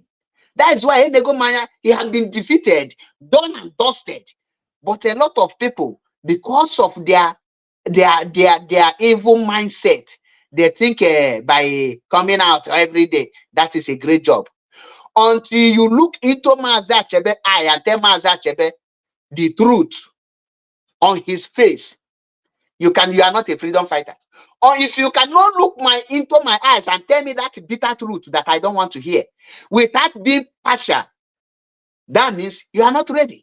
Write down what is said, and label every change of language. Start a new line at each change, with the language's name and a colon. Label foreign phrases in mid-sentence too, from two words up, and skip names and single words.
English: That is why Enego Maya, he has been defeated, done and dusted. But a lot of people, because of their evil mindset, they think by coming out every day, that is a great job. Until you look into Maazị Achebe eye and tell Maazị Achebe the truth on his face, you are not a freedom fighter. Or if you cannot look into my eyes and tell me that bitter truth that I don't want to hear, without being partial, that means you are not ready.